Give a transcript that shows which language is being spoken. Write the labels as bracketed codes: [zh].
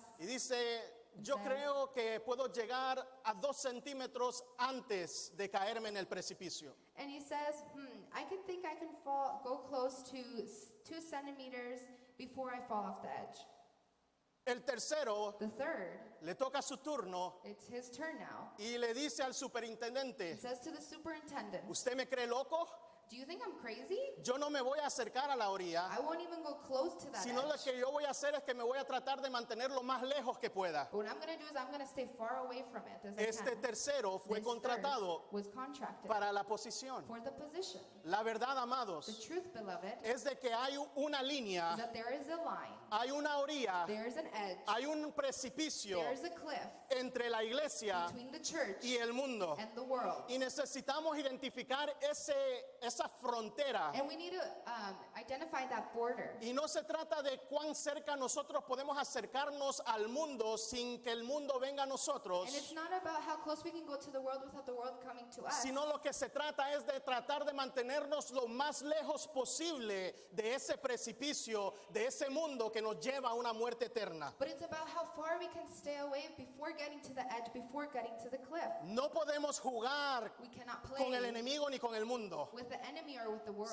[es] y dice, yo creo que puedo llegar a 2 centímetros antes de caerme en el precipicio. [en] And he says, I think I can go close to 2 centimeters before I fall off the edge. [es] El tercero [en] The third, [es] le toca su turno [en] it's his turn now. [es] y le dice al [en] He [es] superintendente, [en] says to the superintendent, [es] ¿usted me cree loco? [en] do you think I'm crazy? [es] Yo no me voy a acercar a la orilla, [en] I won't even go close to that [es] sino lo [en] edge. [es] que yo voy a hacer es que me voy a tratar de mantener lo más lejos que pueda. [en] But what I'm going to do is I'm going to stay far away from it as I [es] Este [en] can. [es] tercero fue [en] This [es] contratado [en] third was contracted [es] para la posición. [en] for the position. [es] La verdad, [en] The [es] amados, [en] truth, beloved, [es] es de que hay una [en] is [es] línea, [en] that there is a line, [es] hay una orilla, [en] there is an edge, [es] hay un precipicio [en] there is a cliff [es] entre la iglesia [en] between the church [es] y el mundo. [en] and the world. [es] Y necesitamos identificar esa frontera. [en] And we need to identify that border. [es] Y no se trata de cuán cerca nosotros podemos acercarnos al mundo sin que el mundo venga a nosotros, [en] And it's not about how close we can go to the world without the world coming to us. [es] sino lo que se trata es de tratar de mantenernos lo más lejos posible de ese precipicio, de ese mundo que nos lleva a una muerte eterna. [en] But it's about how far we can stay away before getting to the edge, before getting to the cliff. [es] No podemos jugar [en] We cannot [es] con el [en] play [es] enemigo ni con el mundo. [en] with the enemy or with the world.